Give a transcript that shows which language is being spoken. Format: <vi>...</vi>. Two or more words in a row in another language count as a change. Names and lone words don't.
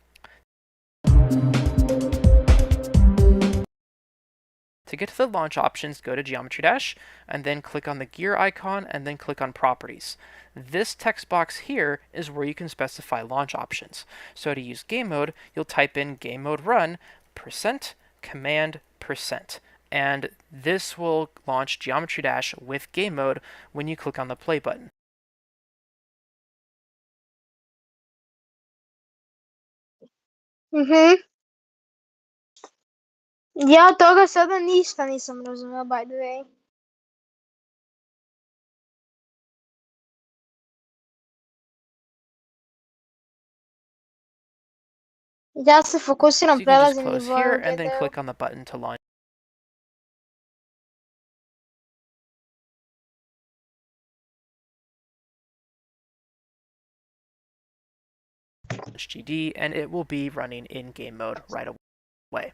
<en>To get to the launch options, go to Geometry Dash, and then click on the gear icon, and then click on Properties. This text box here is where you can specify launch options. So to use game mode, you'll type in game mode run %command %, and this will launch Geometry Dash with game mode when you click on the play button.</en> <sr>Ja od toga sada ništa nisam razumela,</sr> <en>by the way.</en> <sr>Ja se fokusiram,</sr> <en>So you can just</en> <sr>prelazim</sr> <en>close</en> <sr>nivo</sr> <en>here and then</en> <sr>GD-u.</sr> <en>click on the button to launch GD, and it will be running in game mode right away.</en>